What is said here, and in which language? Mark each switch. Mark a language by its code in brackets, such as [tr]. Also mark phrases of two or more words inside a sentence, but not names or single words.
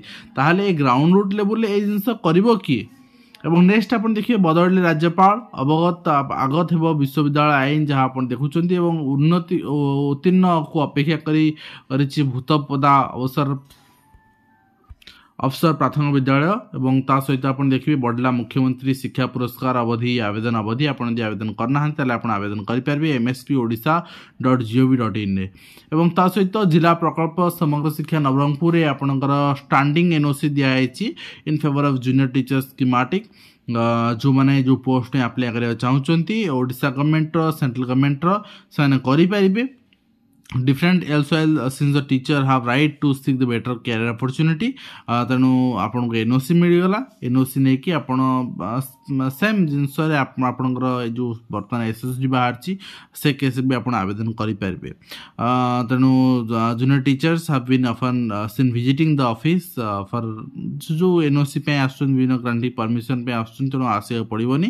[or] ତାହେଲେ ଏ [en] ground root [or] ଲେବୁଲରେ ଏଇ ଜିନିଷ କରିବ କିଏ? ଏବଂ ନେକ୍ସଟ ଆପଣ ଦେଖିବେ ବଦଳିଲେ ରାଜ୍ୟପାଳ, ଆଗତ ହେବ ବିଶ୍ୱବିଦ୍ୟାଳୟ ଆଇନ, ଯାହା ଆପଣ ଦେଖୁଛନ୍ତି, ଏବଂ ଉତ୍ତୀର୍ଣ୍ଣକୁ ଅପେକ୍ଷା କରିଛି ଭୂତପଦା ଅଫସର ପ୍ରାଥମିକ ବିଦ୍ୟାଳୟ ଏବଂ ତା ସହିତ ଆପଣ ଦେଖିବେ ବଢ଼ିଲା ମୁଖ୍ୟମନ୍ତ୍ରୀ ଶିକ୍ଷା ପୁରସ୍କାର ଆବେଦନ ଅବଧି। ଆପଣ ଯଦି ଆବେଦନ କରିନାହାନ୍ତି ତାହେଲେ ଆପଣ ଆବେଦନ କରିପାରିବେ mspodisha.gov.in ଏବଂ ତା ସହିତ ଜିଲ୍ଲା ପ୍ରକଳ୍ପ ସମଗ୍ର ଶିକ୍ଷା ନବରଙ୍ଗପୁରରେ ଆପଣଙ୍କର [en] standing NOC [or] ଦିଆଯାଇଛି [en] in favour of junior teachers schematic. [or] ଯେଉଁମାନେ ଯେଉଁ ପୋଷ୍ଟ ପାଇଁ ଆପ୍ଲାଏ କରିବାକୁ ଚାହୁଁଛନ୍ତି ଓଡ଼ିଶା ଗଭର୍ଣ୍ଣମେଣ୍ଟର, [en] central government, [or] ସେମାନେ କରିପାରିବେ। [en] different elsewhere since the teacher have right to seek the better career opportunity। [or] ତେଣୁ ଆପଣଙ୍କୁ ଏନ୍ଓସି ମିଳିଗଲା, ଏନ୍ଓସି ନେଇକି ଆପଣ ସେମ୍ ଜିନିଷରେ ଆପଣଙ୍କର ଏ ଯେଉଁ ବର୍ତ୍ତମାନ ଏସ୍ଏସ୍ଜି ବାହାରିଛି ସେ କେସ୍ରେ ବି ଆପଣ ଆବେଦନ କରିପାରିବେ। ତେଣୁ [en] junior teachers have been often seen visiting the office for [or] ଯେଉଁ ଏନ୍ଓସି ପାଇଁ ଆସୁଛନ୍ତି, ବିଭିନ୍ନ ଗ୍ରାଣ୍ଟିଂ ପରମିସନ୍ ପାଇଁ ଆସୁଛନ୍ତି, ତେଣୁ ଆସିବାକୁ ପଡ଼ିବନି।